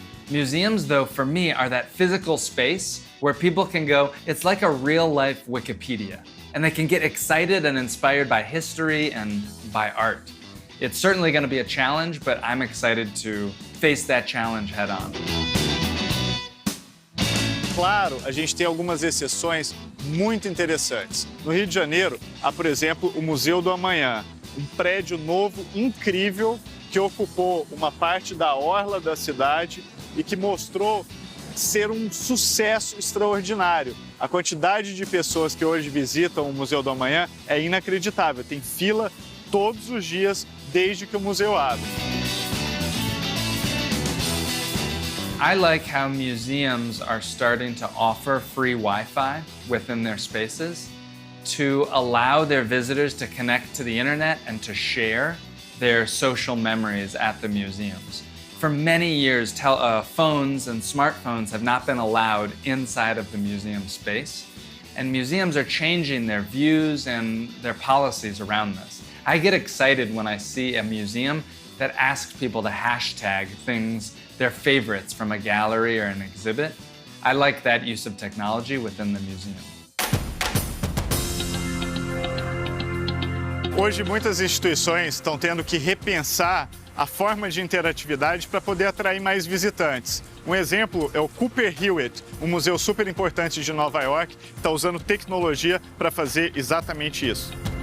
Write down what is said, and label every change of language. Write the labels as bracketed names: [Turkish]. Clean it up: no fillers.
[English] Museums, though, for me, are that physical space where people can go, it's like a real-life Wikipedia, and they can get excited and inspired by history and by art. It's certainly going to be a challenge, but I'm excited to face that challenge head-on. [Portuguese] Claro, a gente tem algumas exceções muito interessantes. No Rio de Janeiro, há, por exemplo, o Museu do Amanhã, um prédio novo, incrível, que ocupou uma parte da orla da cidade e que mostrou ser um sucesso extraordinário. A quantidade de pessoas que hoje visitam o Museu do Amanhã é inacreditável. Tem fila todos os dias desde que o museu abre. [English] I like how museums are starting to offer free Wi-Fi within their spaces to allow their visitors to connect to the internet and to share their social memories at the museums. For many years, phones and smartphones have not been allowed inside of the museum space, and museums are changing their views and their policies around this. I get excited when I see a museum that asks people to hashtag things, their favorites from a gallery or an exhibit. I like that use of technology within the museum. [Portuguese] Hoje, muitas instituições estão tendo que repensar a forma de interatividade para poder atrair mais visitantes. Um exemplo é o Cooper Hewitt, um museu super importante de Nova York, que está usando tecnologia para fazer exatamente isso.